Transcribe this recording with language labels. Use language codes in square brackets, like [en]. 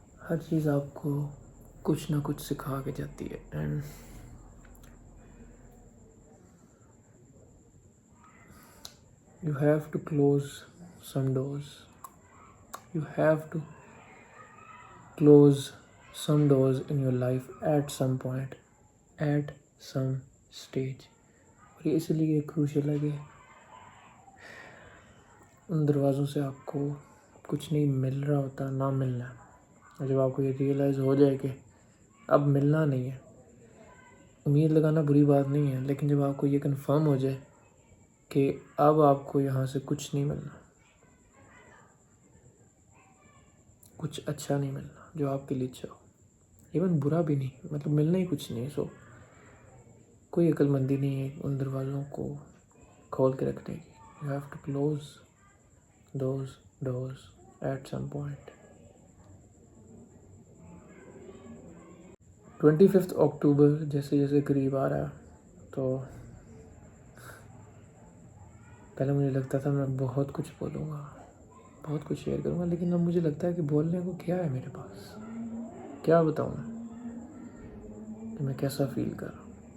[ur] ہر چیز آپ کو کچھ نہ کچھ سکھا کے جاتی ہے, and [en] you have to close some doors. You have to close some doors in your life at some point, at some stage. [ur] اور یہ اس لیے کروشل ہے کہ ان دروازوں سے آپ کو کچھ نہیں مل رہا ہوتا, نہ ملنا ہے. اور جب آپ کو یہ ریئلائز ہو جائے کہ اب ملنا نہیں ہے, امید لگانا بری بات نہیں ہے, لیکن جب آپ کو یہ کنفرم ہو جائے کہ اب آپ کو یہاں سے کچھ نہیں ملنا, کچھ اچھا نہیں ملنا جو آپ کے لیے اچھا ہو, ایون برا بھی نہیں, مطلب ملنا ہی کچھ نہیں. سو کوئی عقل مندی نہیں ہے ان دروازوں کو کھول کے رکھنے کی. [en] You have to close those doors at some point. [ur] 25 اکتوبر جیسے قریب آ رہا ہے, تو پہلے مجھے لگتا تھا میں بہت کچھ بولوں گا, بہت کچھ شیئر کروں گا, لیکن اب مجھے لگتا ہے کہ بولنے کو کیا ہے میرے پاس, کیا بتاؤں کہ میں کیسا فیل کر رہا ہوں.